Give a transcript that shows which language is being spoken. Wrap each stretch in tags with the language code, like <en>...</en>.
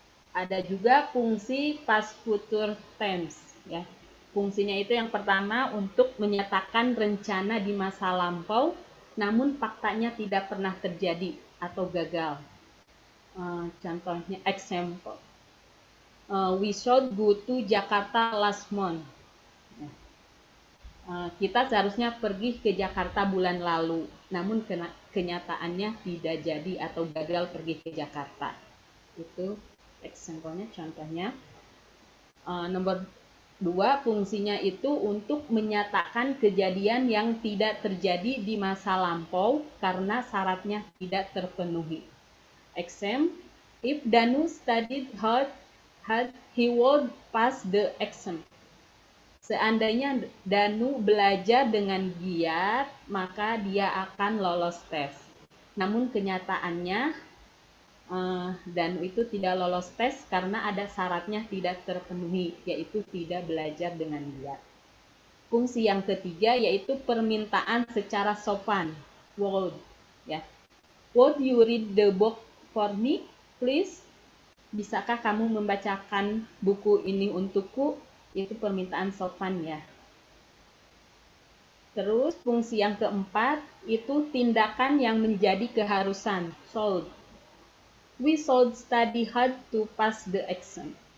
<id>Ada juga fungsi past future tense ya. Fungsinya itu yang pertama untuk menyatakan rencana di masa lampau namun faktanya tidak pernah terjadi atau gagal. Contohnya example.</id> <en>We should go to Jakarta last month.</en> <id>Kita seharusnya pergi ke Jakarta bulan lalu, namun kenyataannya tidak jadi atau gagal pergi ke Jakarta. Itu example-nya, contohnya. Nomor 2, fungsinya itu untuk menyatakan kejadian yang tidak terjadi di masa lampau karena syaratnya tidak terpenuhi.</id> <en>Exam, if Danu studied hard, he would pass the exam.</en> <id>Seandainya Danu belajar dengan giat, maka dia akan lolos tes. Namun kenyataannya Danu itu tidak lolos tes karena ada syaratnya tidak terpenuhi, yaitu tidak belajar dengan giat. Fungsi yang ketiga yaitu permintaan secara sopan.</id> <en>Would, ya. Would you read the book for me, please?</en> <id>Bisakah kamu membacakan buku ini untukku? Itu permintaan sopan ya. Terus fungsi yang keempat itu tindakan yang menjadi keharusan.</id> <en>Should. We should study hard to pass the exam.</en>